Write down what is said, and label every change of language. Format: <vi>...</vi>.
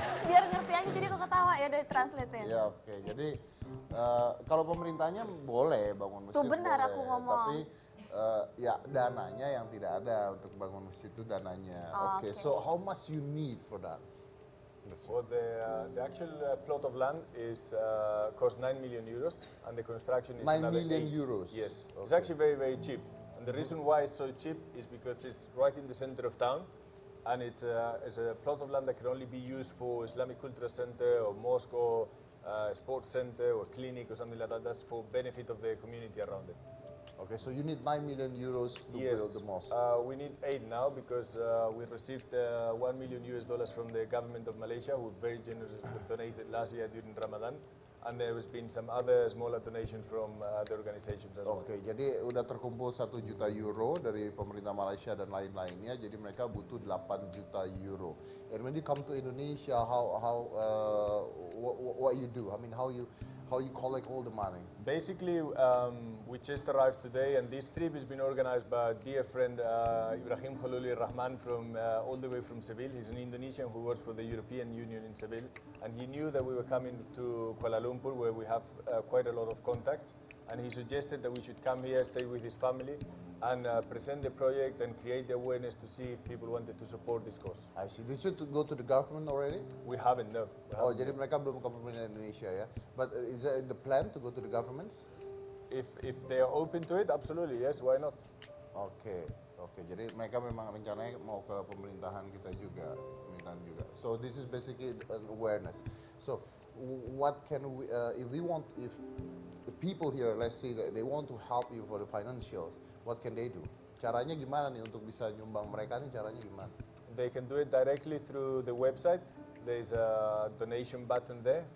<id>Biar ngerti aja jadi aku ketawa, ya udah translate-nya. Ya oke, jadi kalau pemerintahnya boleh bangun masjid. Tuh benar boleh. aku ngomong. Tapi ya dananya yang tidak ada untuk bangun masjid itu dananya.</id> <en>Oke, so how much you need for that? Well, the actual plot of land is cost 9 million euros, and the construction is 9 another million 8. euros? Yes, it's Okay. actually very, very cheap. And the reason why it's so cheap is because it's right in the center of town, and it's a plot of land that can only be used for Islamic Cultural Center or mosque or sports center or clinic or something like that. That's for benefit of the community around it. Okay, so you need 9 million euros to build the mosque. We need 8 now because we received $1 million from the government of Malaysia, who very generously donated last year during Ramadan, and there has been some other smaller donations from other organizations as well.</en> <id>Oke, jadi udah terkumpul 1 juta euro dari pemerintah Malaysia dan lain-lainnya, jadi mereka butuh 8 juta euro.</id> <en>And when you come to Indonesia, what you do? I mean, how you collect all the money? Basically, we just arrived today, and this trip has been organized by a dear friend, Ibrahim Khaluli Rahman, from all the way from Seville. He's an Indonesian who works for the European Union in Seville, and he knew that we were coming to Kuala Lumpur, where we have quite a lot of contacts, and he suggested that we should come here, stay with his family, and present the project and create the awareness to see if people wanted to support this cause. I see. Did you go to the government already? We haven't, no. We Oh, haven't.</en> <id>jadi mereka belum ke pemerintah Indonesia ya.</id> <en>But is it the plan to go to the governments? If they are open to it, absolutely, yes, why not?</en> <id>Oke, oke. Jadi mereka memang rencananya mau ke pemerintahan kita juga, pemerintahan juga.</id> <en>So this is basically an awareness. So what can we, if people here, let's say that they want to help you for the financials, what can they do?</en> <id>Caranya gimana nih untuk bisa nyumbang mereka nih? Caranya gimana?</id> <en>They can do it directly through the website. There's a donation button there.</en>